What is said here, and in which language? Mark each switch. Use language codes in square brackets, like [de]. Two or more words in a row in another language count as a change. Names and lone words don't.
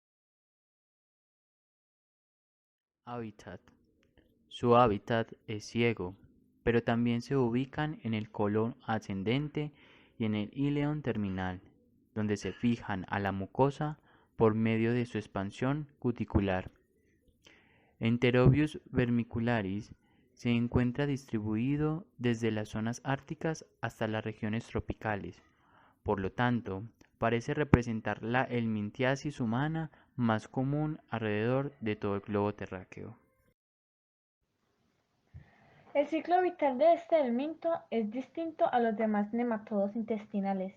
[es] Hábitat. Su hábitat es ciego, pero también se ubican en el colon ascendente y en el íleon terminal, donde se fijan a la mucosa por medio de su expansión cuticular. Enterobius vermicularis se encuentra distribuido desde las zonas árticas hasta las regiones tropicales. Por lo tanto, parece representar la helmintiasis humana más común alrededor de todo el globo terráqueo. El ciclo vital de este helminto es distinto a los demás nematodos intestinales.